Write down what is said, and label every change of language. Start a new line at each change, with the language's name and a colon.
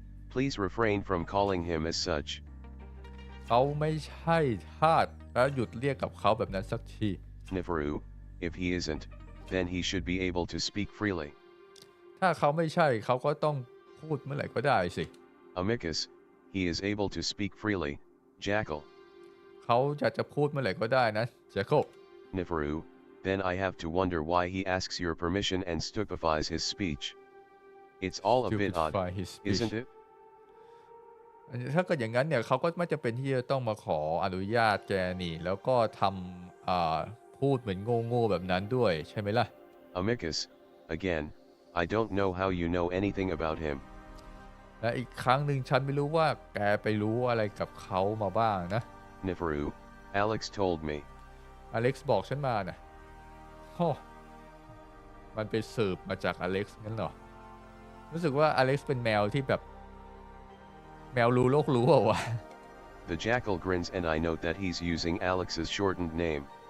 English: Please refrain from calling him as such.
Thai: เขาไม่ใช่ทาสแล้วหยุดเรียกกับเขาแบบนั้นสักที
English: Neferu, if he isn't, then he should be able to speak freely.
Thai: ถ้าเขาไม่ใช่เขาก็ต้องพูดเมื่อไหร่ก็ได้สิ
English: Amicus, he is able to speak freely, Jackal.
Thai: เขาอยากจะพูดเมื่อไหร่ก็ได้นะ Jackal.
English: Neferu, then I have to wonder why he asks your permission and stupefies his speech. It's all a bit odd, isn't it?
Thai: ถ้าเกิดอย่างนั้นเนี่ยเขาก็ไม่จำเป็นที่จะต้องมาขออนุญาตแกนี่แล้วก็ทำพูดเหมือนโง่ๆแบบนั้นด้วยใช่ไหมล่ะ
English: Amicus, again, I don't know how you know anything about him.
Thai: และอีกครั้งหนึ่งฉันไม่รู้ว่าแกไปรู้อะไรกับเขามาบ้างนะ
English: Neferu, Alex told me.
Thai: อเล็กซ์บอกฉันมานะโอ้มันไปสืบมาจากอเล็กซ์งั้นเหรอรู้สึกว่าอเล็กซ์เป็นแมวที่แบบแมวรู้โลกรู้วะ
English: The jackal grins and I note that he's using Alex's shortened name.